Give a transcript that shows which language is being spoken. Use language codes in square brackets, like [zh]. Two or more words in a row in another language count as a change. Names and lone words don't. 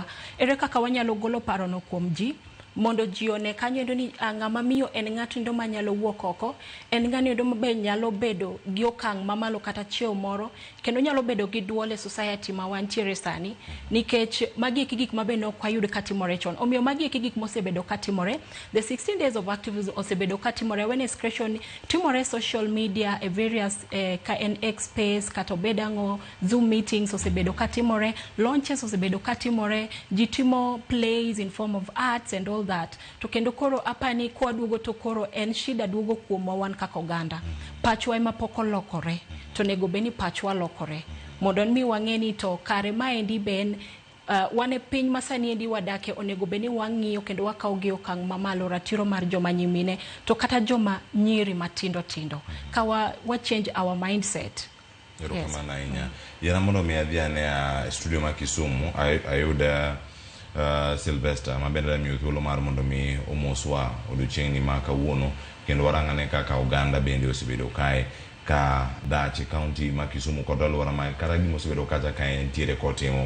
[luo] Ere kaka wanyalo golo paro no kuom ji mondo ji one kanyo endo ni ng'ama miyo en ng'ato endo manyalo wuok oko, en ng'ano endo mabe nyalo bedo gi okang' mamalo kata chiew moro kendo nyalo bedo gi duol e society ma wantiere sani nikech magi gik mabe no kwayud katimore chon. Omiyo magi gik mosebedo katimore. [en] The 16 days of activism [luo] osebedo katimore, [en] awareness creation timore social media e various [luo] ka en [en] X space [luo] kata obedango [en] Zoom meetings [luo] osebedo katimore, [en] launches [luo] osebedo katimore, jitimo [en] plays in form of arts and all that. [luo] To kendo koro apani kwa duogo to koro en shida duogo kuom wan kaka oganda. Pachwa ema pok olokore to nego beni pachwa lokore mondo mi wang'eni to kare maendi ben wane piny masani endi wadake onego beni wang'iyo kendo wakawo gi okang' mamalo ratiro mar joma nyimine to kata joma nyiri matindo tindo ka wa [en] change our mindset. [luo] Erokamano ahinya. Yana mondo mi adhiane a studio ma Kisumu ayuda Sylvester mabende mi thuolo mar mondo mi omoswa odiochieng'ni ma kawuono kendo warang'ane kaka oganda bende osebedo kae ka dache county ma Kisumu kod alwora ma kata gima osebedo kacha ka entiere kotimo.